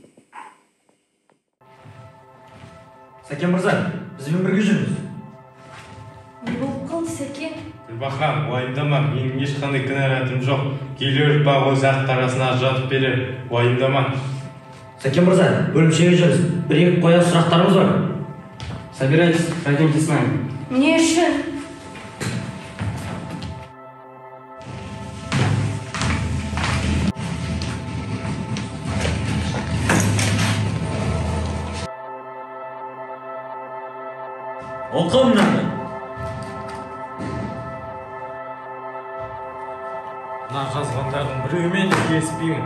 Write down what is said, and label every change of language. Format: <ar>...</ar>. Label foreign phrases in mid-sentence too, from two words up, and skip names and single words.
<kk>Сәкен мырза, бізбен бірге жүрміз. Не болып қалды, Сәкен? Гүлбахрам, уайымдама, менің ешқандай кінәратым жоқ. Келер ұрпақ өз ақ қарасына жатып берер. Уайымдама. Сәкен мырза, бөлімшеге жүрміз. Бір-екі қояр сұрақтарымыз бар.</kk> <ru>Собирайтесь, пройдемте с нами.</ru> <kk>Не үшін? Оқы мынаны. Мына жазғандардың біреуімен келіспеймін.</kk>